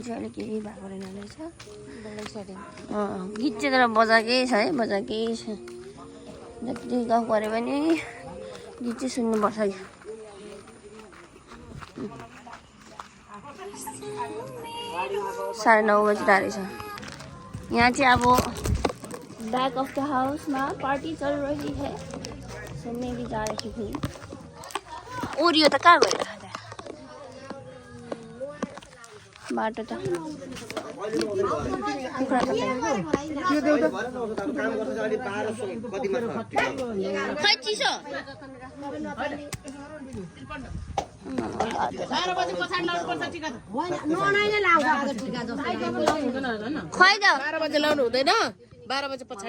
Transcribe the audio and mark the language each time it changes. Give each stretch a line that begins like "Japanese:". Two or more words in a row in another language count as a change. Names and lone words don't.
Nepali: अहिले केही भएको रहेछ गीत चाहिँ तर बजाएकै छ है बजाएकै छ जति गाउँ पऱ्यो भने गीत चाहिँ सुन्नुपर्छ कि 9:30 बजिरहेको रहेछ यहाँ चाहिँ अब
English: back of the house
Hindi: में पार्टी चल रही है सो मैं भी जा रही हूँ
Nepali: ओरियो त कहाँ गयो बाटो त खै चिसो 12 बजे पछाडि लाउनु पर्छ टिका त ननाइले लाउँछ आज टिका जस्तो खै त 12 बजे लाउनु हुँदैन 12 बजे पछाडि